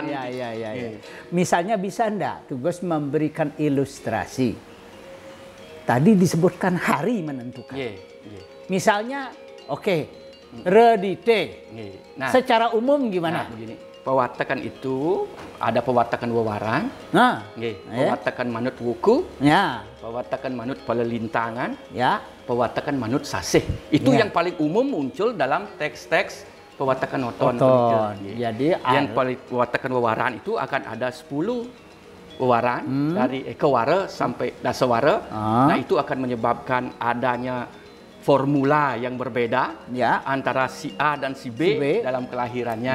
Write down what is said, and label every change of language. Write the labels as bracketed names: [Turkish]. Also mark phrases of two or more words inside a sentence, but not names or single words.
[Indonesian] Misalnya bisa enggak Tugas memberikan ilustrasi? Tadi disebutkan hari menentukan. Misalnya, redite. Nah, secara umum gimana? Begini, pewatakan itu ada pewatakan wewaran, pewatakan manut wuku, pewatakan manut pelelintangan, pewatakan manut sasih. Itu yang paling umum muncul dalam teks-teks pewatakan Oton. Jadi yang paling pewatakan wewaran itu akan ada 10 wewaran dari ekawara sampai dasawara. Nah, itu akan menyebabkan adanya formula yang berbeda antara si A dan si B dalam kelahirannya.